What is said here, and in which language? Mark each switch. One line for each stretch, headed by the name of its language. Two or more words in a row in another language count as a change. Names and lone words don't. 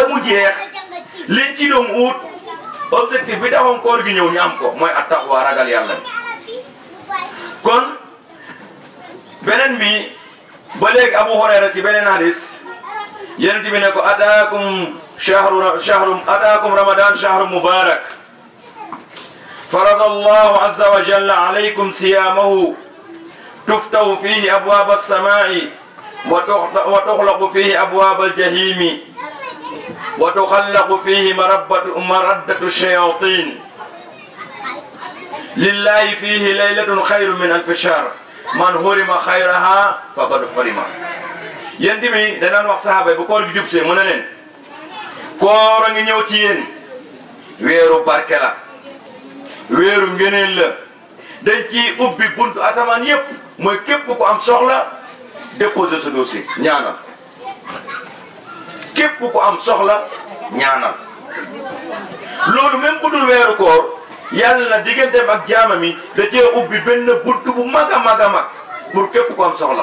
Wolof: mu jeex liñ ci doon ut objectif bi taxoon koor gi ñëw ñu am ko mooy at-taqwa ragal yàlla kon beneen bi ba léegi Abu Hurayra ci beneen hadis yonent bi ne ko
Arabic: أتاكم رمضان شهر مبارك فرض الله عز وجل عليكم صيامه تفتح فيه أبواب السماء وتغلق فيه أبواب الجحيم وتغل فيه مردة الشياطين لله فيه ليلة خير من ألف شهر من حرم خيرها فقد حرم.
Wolof: yéen tamit danaan wax sahaaba yi bu koor gi jub see mu ne leen koor a ngi ñëw ci yéen weeru barke la weeru ngëneel la dañ ci ubbi buntu asamaan yëpp mooy képp ku am soxla
French: déposer sa dossier
Wolof: ñaanal képp ku am soxla ñaanal loolu même bu dul weeru koor yàlla na digganteem ak jaamam yi da cee ubbi benn buntu bu mag a mag a mag pour képp ku am soxla.